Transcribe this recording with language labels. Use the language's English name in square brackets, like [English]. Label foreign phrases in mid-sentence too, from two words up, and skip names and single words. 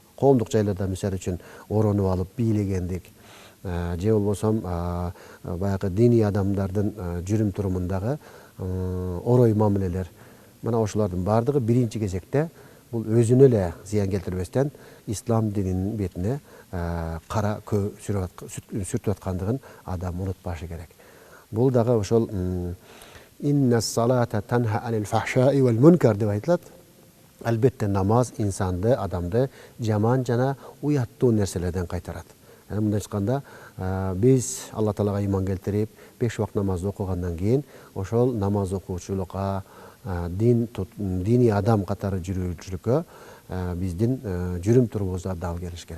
[Kyrgyz] Коомдук жайларда мисалы үчүн оронуп алып бийлегендик, же болбосо баягы диний адамдардын жүрүм-турумундагы орой мамилелер. Мына ошолордун бардыгы биринчи кезекте бул өзүнө эле зыян келтирбестен ислам дининин бетине кара көө сүртүп аткандыгын адам унутпашы керек. Бул дагы ошол [Arabic] إن الصلاة تنهى عن الفحشاء والمنكر [Kyrgyz] деп айтылат. Албетте намаз инсанды, адамды жаман жана уяттуу нерселерден кайтарат. Мындай айтканда, биз Алла Таалага иман келтирип, 5 убакыт намазды окугандан кийин, ошол намаз окуучулукка, диний адам катары жүрүүчүлүккө биздин жүрүм-турумубузда дал келиш керек.